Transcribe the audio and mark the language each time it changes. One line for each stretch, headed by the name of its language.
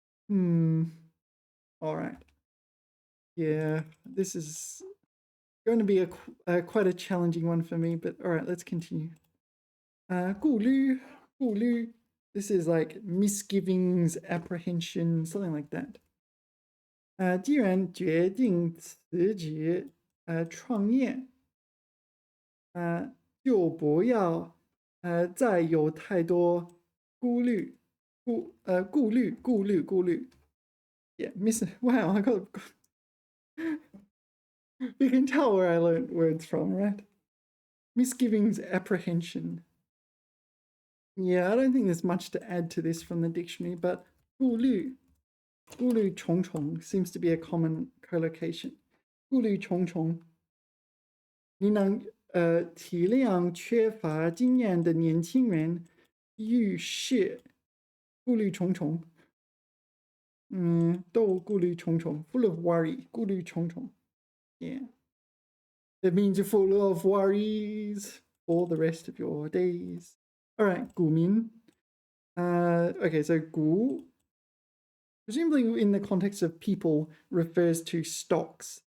English: All right. Yeah, this is going to be quite a challenging one for me, but all right, let's continue.
Chinese: 顾虑.
English: This is like misgivings, apprehension, something like that.
Chinese: 既然决定辞职创业就不要再有太多顾虑.
English: Yeah, wow, I got. You can tell where I learned words from, right? misgivings, apprehension. Yeah, I don't think there's much to add to this from the dictionary, but
Chinese: 顾虑重重
English: seems to be a common collocation.
Chinese: 顾虑重重，你能体谅缺乏经验的年轻人遇事顾虑重重。都顾虑重重
English: full of worry 顾虑重重 yeah it means you're full of worries for the rest of your days. All right, 股民 okay, so 股 presumably in the context of people refers to stocks.